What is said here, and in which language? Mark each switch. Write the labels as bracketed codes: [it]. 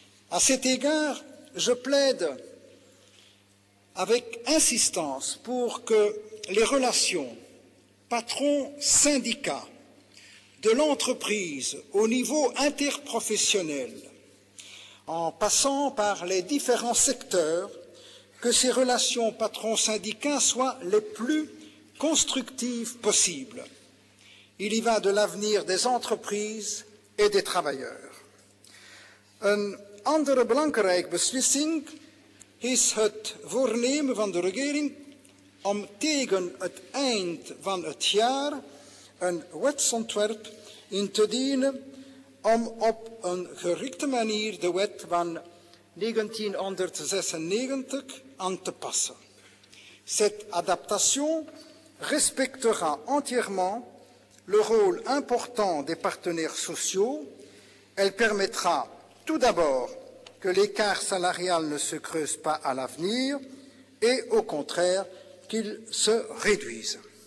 [fr] À cet égard, je plaide avec insistance pour que les relations patrons-syndicats de l'entreprise au niveau interprofessionnel, en passant par les différents secteurs, que ces relations patron-syndicat soient les plus constructives possibles. Il y va de l'avenir des entreprises et des travailleurs. [nl] Een andere belangrijke beslissing is het voornemen van de regering om tegen het eind van het jaar een wetsontwerp in te dienen om op een gerikte manier de wet van 1996 aan te passen. [fr] Cette adaptation respectera entièrement le rôle important des partenaires sociaux. Elle permettra tout d'abord que l'écart salarial ne se creuse pas à l'avenir et au contraire qu'il se réduise.